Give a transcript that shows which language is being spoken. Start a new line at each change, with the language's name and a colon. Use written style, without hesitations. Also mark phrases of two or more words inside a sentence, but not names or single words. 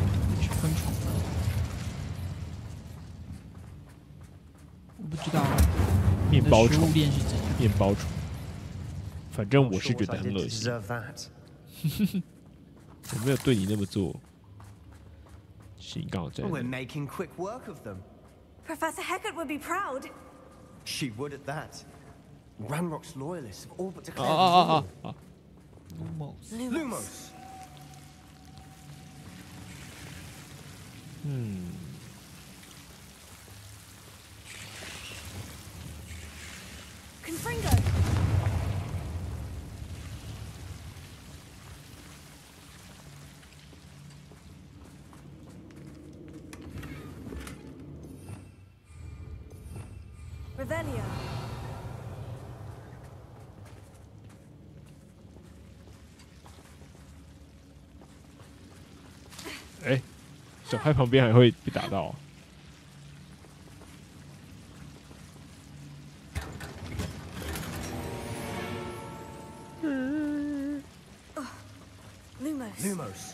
Chinese: 吃昆虫吗？我不知道。面包虫食物链是怎样？面包虫，反正我是觉得很恶心。我没有对你那么做。是你刚好在。
English: We're making quick work of them. Professor Hecat would be proud. She would at that. Ranrock's loyalists have all but declared. Lumos. Confringo. Revelio.
Chinese: 小派旁边还会被打到。
English: Lumos.